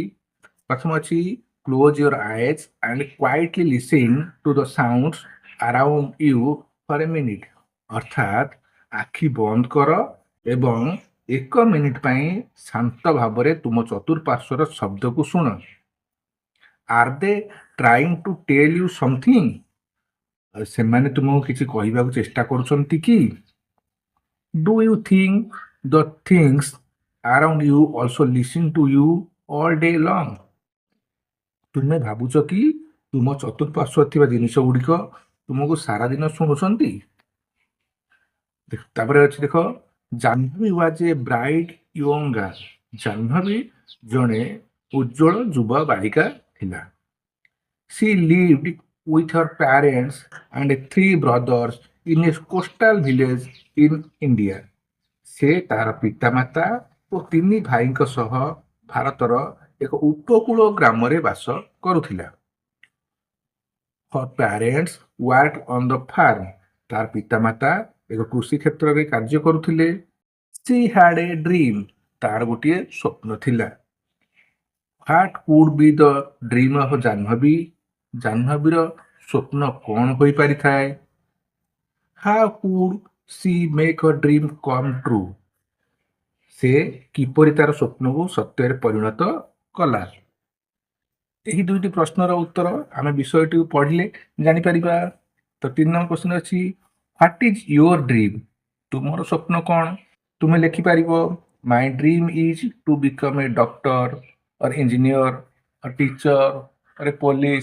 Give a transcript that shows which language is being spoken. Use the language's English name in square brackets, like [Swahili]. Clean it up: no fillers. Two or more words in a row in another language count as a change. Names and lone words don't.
[Odia] ପ୍ରଥମ ଅଛି [English] close your eyes and quietly listen to the sounds around you for a minute, [Odia] ଅର୍ଥାତ୍ ଆଖି ବନ୍ଦ କର ଏବଂ 1 ମିନିଟ୍ ପାଇଁ ଶାନ୍ତ ଭାବରେ ତୁମ ଚତୁଃପାର୍ଶ୍ୱର ଶବ୍ଦକୁ ଶୁଣ। [English] are they trying to tell you something, [Odia] ସେମାନେ ତୁମକୁ କିଛି କହିବାକୁ ଚେଷ୍ଟା କରୁଛନ୍ତି କି? [English] do you think the things around you also listen to you all day long, [Odia] ତୁମେ ଭାବୁଛ କି ତୁମ ଚତୁଃପାର୍ଶ୍ୱରେ ଥିବା ଜିନିଷ ଗୁଡ଼ିକ ତୁମକୁ ସାରା ଦିନ ଶୁଣୁଛନ୍ତି? ତାପରେ ଅଛି ଦେଖ, ଜାହ୍ନବୀ [English] was a bright young girl, [Odia] ଜାହ୍ନବୀ ଜଣେ ଉଜ୍ଜଳ ଯୁବ ବାଳିକା ଥିଲା। [English] She lived with her parents and 3 brothers in a coastal village in India. [Odia] ସେ ତାର ପିତାମାତା ଓ 3 ଭାଇଙ୍କ ସହ ଭାରତର ଏକ ଉପକୂଳ ଗ୍ରାମରେ ବାସ କରୁଥିଲା। [English] Her parents worked on the farm. [Odia] ତାର ପିତାମାତା ଏକ କୃଷି କ୍ଷେତ୍ରରେ କାର୍ଯ୍ୟ କରୁଥିଲେ। [English] She had a dream. [Odia] ତାର ଗୋଟିଏ ସ୍ୱପ୍ନ ଥିଲା। [English] What could be the dream of ଜାହ୍ନବୀ? [Odia] ଜାହ୍ନବୀର ସ୍ୱପ୍ନ କ'ଣ ହୋଇପାରିଥାଏ? [English] How could she make her dream come true? [Odia] ସେ କିପରି ତାର ସ୍ୱପ୍ନକୁ ସତ୍ୟରେ ପରିଣତ କଲା? ଏହି 2ଟି ପ୍ରଶ୍ନର ଉତ୍ତର ଆମେ ବିଷୟଟିକୁ ପଢ଼ିଲେ ଜାଣିପାରିବା। [English] ତ 3 number question ଅଛି, what is your dream? [Odia] ତୁମର ସ୍ୱପ୍ନ କ'ଣ? ତୁମେ ଲେଖିପାରିବ, [English] my dream is to become a doctor or engineer or teacher or a police.